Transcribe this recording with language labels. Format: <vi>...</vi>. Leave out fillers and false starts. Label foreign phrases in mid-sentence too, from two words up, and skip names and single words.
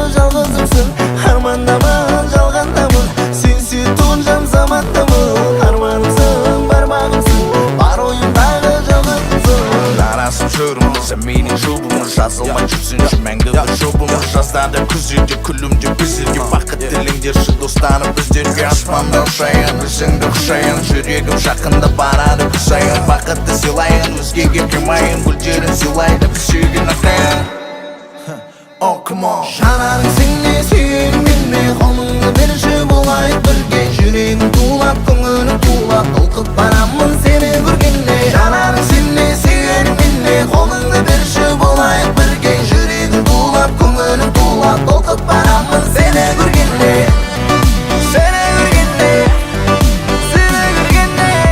<kk>жалғызымсың армандамын жалғандамын сен сүйетұғын жан замандамын арманымсың бар бағымсың бар ойымдағы жалғызымсың жарасып жүрміз менің жұбымыз жазылмай жүрсінші мәңгі бір жұбымыз жазда да күзде де күлімдеп біздерге бақыт тілеңдерші достарым біздерге аспанда ұшайын өзіңді құшайын жүрегім жақында барады күн сайын бақытты сыйлайын өзгеге қимайын гүлдерін сыйлайды біз сүйген ақайын</kk> <en>Oh come on</en> <kk>жанарың сеңе сүйерім менне қолыңды берші болайық бірге жүрегім тулап көңілім тулап толқып барамын сені көргенде жанарың сеңе сүйерім менне қолыңды берші болайық бірге жүрегім тулап көңілім тулап толқып барамын сені көргенде сені көргенде сені көргенде</kk>